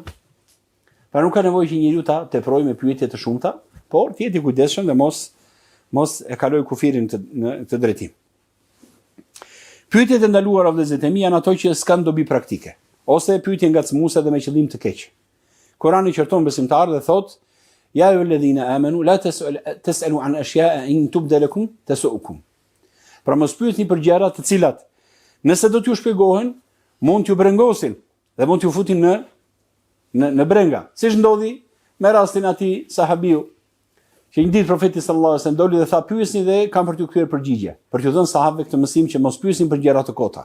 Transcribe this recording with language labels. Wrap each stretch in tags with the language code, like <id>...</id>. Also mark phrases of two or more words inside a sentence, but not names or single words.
<sq>Pra nuk ka nevojë që njeriu ta teprojë me pyetje të shumta, por të jetë i kujdesshëm dhe mos e kaloj kufirin në këtë drejtim. Pyetjet e ndaluara vëllezërit e mi janë ato që s'kan dobi praktike, ose pyetje ngacmuese dhe me qëllim të keq. Kurani qorton besimtarët dhe thotë:</sq> <ar>"يا أيها الذين آمنوا لا تسألوا عن أشياء إن تبد لكم تسؤكم."</ar> <sq>Pra mos pyetni për gjëra të cilat nëse do t'ju shpjegohen, mund t'ju brengosin dhe mund t'ju futin në brenga. Siç ndodhi me rastin atij sahabiu, që një ditë profeti</sq> <ar>صلى الله عليه وسلم</ar> <sq>doli dhe tha pyesni dhe kam për t'ju kthyer përgjigje, për t'ju dhënë sahabëve këtë mësim që mos pyesin për gjëra të kota.</sq>